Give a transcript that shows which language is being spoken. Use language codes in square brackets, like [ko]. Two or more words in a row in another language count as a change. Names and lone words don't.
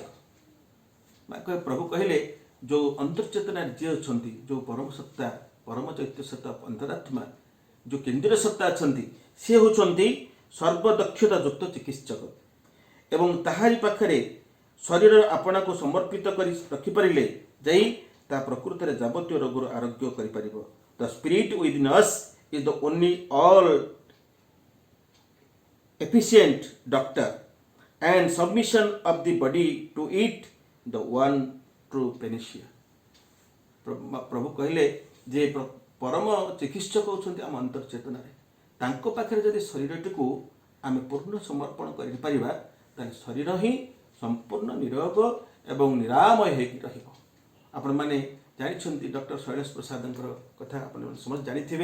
[or] ପ୍ରଭୁ କହିଲେ, ଯେଉଁ ଅନ୍ତର୍ଚେତନାରେ ଯିଏ ଅଛନ୍ତି, ଯେଉଁ ପରମ ସତ୍ତା, ପରମ ଚୈତ୍ୟ ସତ୍ତା, ଅନ୍ତରାତ୍ମା, ଯେଉଁ କେନ୍ଦ୍ରୀୟ ସତ୍ତା ଅଛନ୍ତି, ସିଏ ହେଉଛନ୍ତି ସର୍ବଦକ୍ଷତା ଯୁକ୍ତ ଚିକିତ୍ସକ। ଏବଂ ତାହାରି ପାଖରେ ଶରୀରର ଆପଣାକୁ ସମର୍ପିତ କରି ରଖିପାରିଲେ ଯାଇ ତାହା ପ୍ରକୃତରେ ଯାବତୀୟ ରୋଗର ଆରୋଗ୍ୟ କରିପାରିବ। [en] The spirit within us is the only all efficient doctor and submission of the body to it the one true panacea। [or] ପ୍ରଭୁ କହିଲେ ଯେ ପରମ ଚିକିତ୍ସକ ହେଉଛନ୍ତି ଆମ ଅନ୍ତର୍ଚେତନାରେ। ତାଙ୍କ ପାଖରେ ଯଦି ଶରୀରଟିକୁ ଆମେ ପୂର୍ଣ୍ଣ ସମର୍ପଣ କରିପାରିବା, ତାହେଲେ ଶରୀର ହିଁ ସମ୍ପୂର୍ଣ୍ଣ ନିରୋଗ ଏବଂ ନିରାମୟ ହୋଇକି ରହିବ। ଆପଣମାନେ ଜାଣିଛନ୍ତି ଡକ୍ଟର ଶୈଳେଶ ପ୍ରସାଦଙ୍କର କଥା ଆପଣମାନେ ସମସ୍ତେ ଜାଣିଥିବେ।